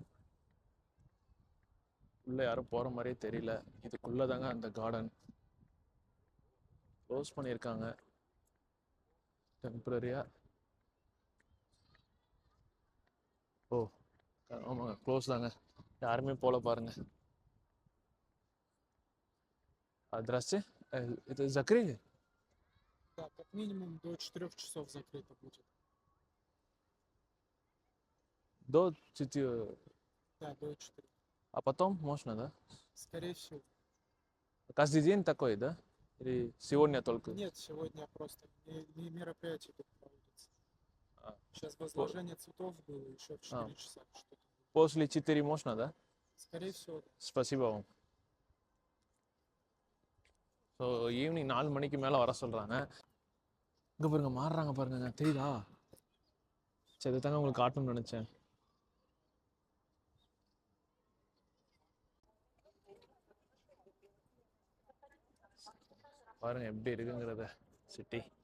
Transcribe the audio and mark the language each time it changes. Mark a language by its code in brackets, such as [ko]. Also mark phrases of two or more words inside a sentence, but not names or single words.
[ta] உள்ளே யாரும் போகிற மாதிரியே தெரியல. இதுக்குள்ளே தாங்க அந்த [en] garden close [ta] பண்ணியிருக்காங்க டெம்பரரியாக. ஓ ஆமாங்க, க்ளோஸ் தாங்க, யாருமே போல பாருங்க. [ru] Здрасте. Это закрыли? Да, как минимум до 4 часов закрыто будет. До 4. Да, до 4. А потом можно, да? Скорее всего. Каждый день такой, да? Или сегодня только? Нет, сегодня просто не мероприятие тут проводится. А, Сейчас возложение цветов было еще в 4 часа. Что-то. После 4 можно, да? Скорее всего. Спасибо вам. [en] so evening [ta] 4 மணிக்கு மேலே வர சொல்கிறாங்க. இங்கே பாருங்க, மாறுறாங்க பாருங்க, தெரியுதா? சரி தாங்க உங்களுக்கு காட்டணும்னு நினச்சேன். பாருங்க எப்படி இருக்குங்கிறத சிட்டி.